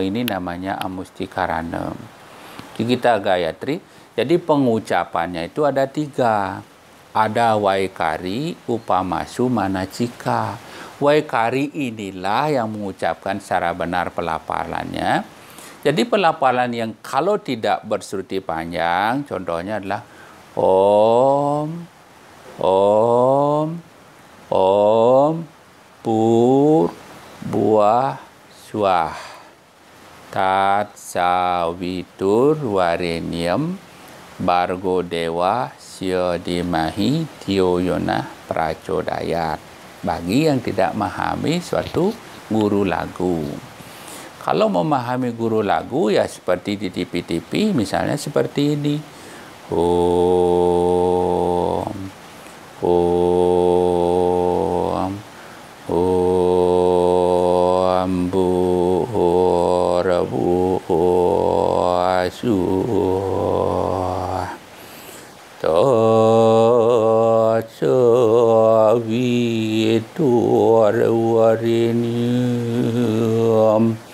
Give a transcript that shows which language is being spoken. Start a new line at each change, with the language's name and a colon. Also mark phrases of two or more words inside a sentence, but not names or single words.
Indonesian: Ini namanya amustikarana. Kita Gayatri, jadi pengucapannya itu ada 3. Ada Waikari, Upamasu, Manacika. Waikari inilah yang mengucapkan secara benar pelafalannya. Jadi pelafalan yang kalau tidak bersuruti panjang, contohnya adalah
Sanskrit: Om, Om, Om, Pur, Buah, Swah, Tat, Sawitur, Warenyam, Bargo Dewa, Sio Dimahi, Tio Yona, Prachodayat.
Indonesian: Bagi yang tidak memahami suatu guru lagu. Kalau memahami guru lagu, ya seperti di TV-TV, misalnya seperti ini.
Sanskrit: Om, Om, Om, Bu, Rabu, Asu, Sawitur Warenyam,